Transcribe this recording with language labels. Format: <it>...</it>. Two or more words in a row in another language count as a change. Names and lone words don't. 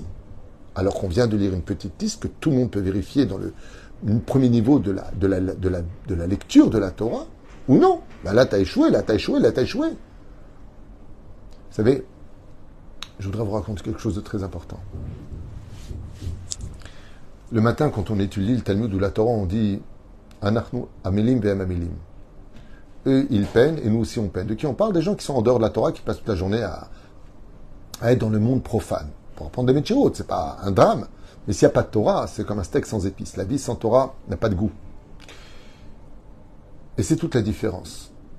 <fr>Alors qu'on vient de lire une petite liste que tout le monde peut vérifier dans le premier niveau de la lecture de la Torah, ou non. Ben là, t'as échoué, là, t'as échoué, là, t'as échoué. Vous savez, je voudrais vous raconter quelque chose de très important. Le matin, quand on étudie le Talmud ou la Torah, on dit «</fr> <he>אנחנו עמלים והם עמלים ».</he> <fr>Eux, ils peinent et nous aussi on peine. De qui on parle? Des gens qui sont en dehors de la Torah, qui passent toute la journée à être dans le monde profane. Pour apprendre des métiers hautes, c'est pas un drame. Mais s'il n'y a pas de Torah, c'est comme un steak sans épices. La vie sans Torah n'a pas de goût. Et c'est toute la différence.</fr>